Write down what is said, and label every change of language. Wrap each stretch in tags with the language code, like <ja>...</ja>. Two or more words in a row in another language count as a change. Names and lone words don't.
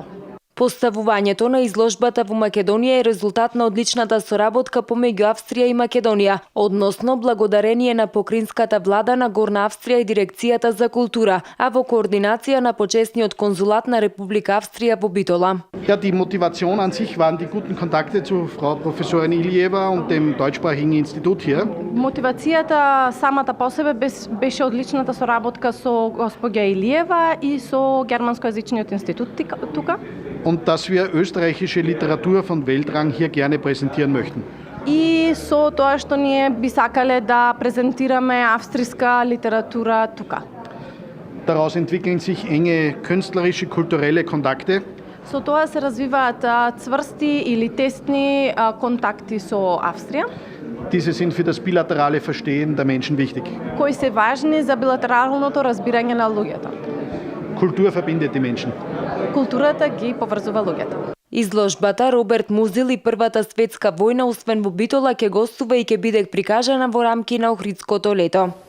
<mk>Поставувањето на изложбата во Македонија е резултат на одличната соработка помеѓу Австрија и Македонија, односно благодарение на покринската влада на Горна Австрија и Дирекцијата за култура, а во координација на почесниот конзулат на Република Австрија во Битола.</mk> <de>Ja, die Motivation an sich waren die guten Kontakte zu Frau Professorin Ilieva und dem deutschsprachigen Institut hier.</de> <mk>Мотивацијата самата по себе беше одличната соработка со госпоѓа Илиева и со германскојазичниот институт тука.</mk> <de>Und dass wir österreichische Literatur von Weltrang hier gerne präsentieren möchten.</de> <mk>И со тоа што ние би сакале да презентираме австријска литература тука.</mk> <de>Daraus entwickeln sich enge künstlerische, kulturelle Kontakte.</de> <mk>Со тоа се развиваат цврсти или тесни контакти со Австрија.</mk> <de>Diese sind für das bilaterale Verstehen der Menschen wichtig.</de> <mk>Кои се важни за билатералното разбирање на луѓето.</mk> <de>Kultur verbindet die Menschen.</de> <mk>Културата ги поврзува луѓето. Изложбата Роберт Музил и Првата светска војна, освен во Битола, ќе гостува и ќе биде прикажана во рамки на Охридското лето.</mk>